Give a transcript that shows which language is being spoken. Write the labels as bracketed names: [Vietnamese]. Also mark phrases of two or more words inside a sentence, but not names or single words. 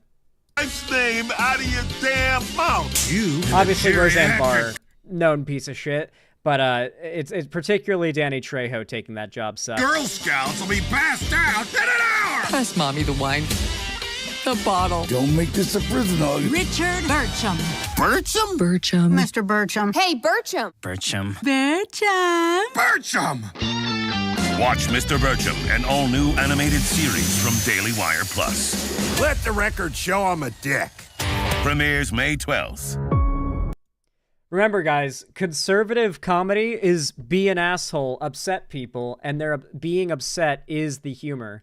[English] Wife's name out of your damn mouth. You obviously Roseanne Barr, known piece of shit, but it's particularly Danny Trejo taking that job sucks. Girl Scouts will be passed out in an hour. Pass Mommy the wine. The bottle. Don't make this a prison hug. Richard Bircham. Bircham? Bircham. Mr. Bircham. Hey, Bircham. Bircham. Bircham. Bircham. Watch Mr. Bircham, an all-new animated series from Daily Wire Plus. Let the record show I'm a dick. Premieres May 12th. Remember, guys, conservative comedy is be an asshole, upset people, and their being upset is the humor.